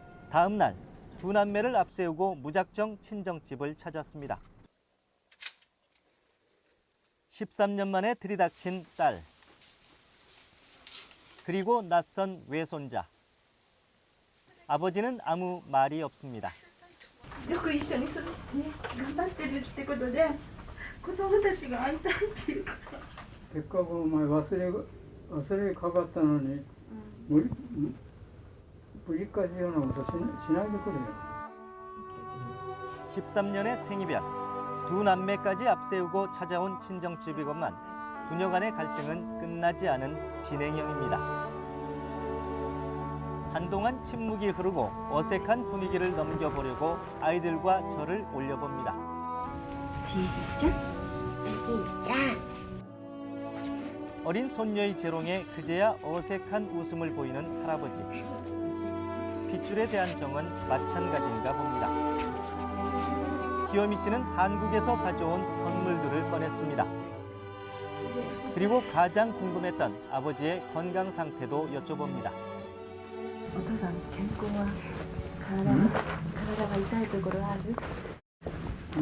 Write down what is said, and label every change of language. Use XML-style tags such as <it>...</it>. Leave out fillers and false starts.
<ko>다음 날 두 남매를 앞세우고 무작정 친정집을 찾았습니다. 13년 만에 들이닥친 딸. 그리고 낯선 외손자. 아버지는 아무 말이 없습니다.</ko> <ja>よく一緒に頑張ってるってことで子供たちが会いたいっていうから。せっかくお前忘れかかったのに、ぶり返すようなことしないでくれよ。</ja> <ko>13년의 생이별, 두 남매까지 앞세우고 찾아온 친정집이건만 부녀 간의 갈등은 끝나지 않은 진행형입니다. 한동안 침묵이 흐르고 어색한 분위기를 넘겨보려고 아이들과 절을 올려봅니다. 어린 손녀의 재롱에 그제야 어색한 웃음을 보이는 할아버지. 핏줄에 대한 정은 마찬가지인가 봅니다. 기요미 씨는 한국에서 가져온 선물들을 꺼냈습니다. 그리고 가장 궁금했던 아버지의 건강 상태도 여쭤봅니다.</ko> <ja>お父さん健康は体が痛いところある？</ja>